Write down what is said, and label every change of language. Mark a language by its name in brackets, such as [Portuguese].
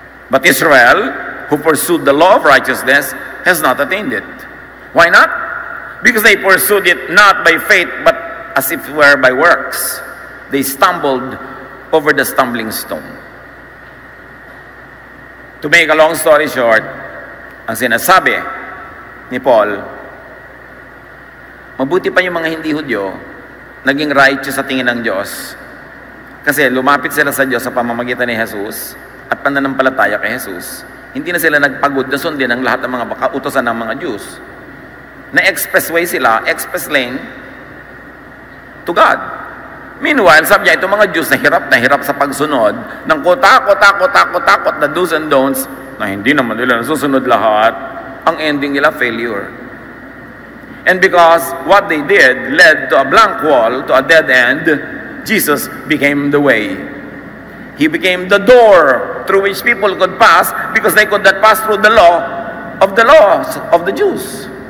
[English] But Israel, who pursued the law of righteousness, has not attained it. Why not? Because they pursued it not by faith, but as if it were by works. They stumbled over the stumbling stone. To make a long story short, [Filipino] ang sinasabi ni Paul, mabuti pa yung mga hindi Hudyo, naging righteous sa tingin ng Diyos. Kasi lumapit sila sa Diyos sa pamamagitan ni Jesus at pananampalataya kay Jesus. Hindi na sila nagpagod na sundin ang lahat ng mga kautosan ng mga Jews. Na-expressway sila, [English] express lane to God. [Filipino] Meanwhile, sabi niya, itong mga Jews na hirap sa pagsunod ng takot na do's and don'ts na hindi naman nila nasusunod lahat, ang ending nila failure. [English] And because what they did led to a blank wall, to a dead end, Jesus became the way. He became the door through which people could pass because they could not pass through the law of the laws of the Jews.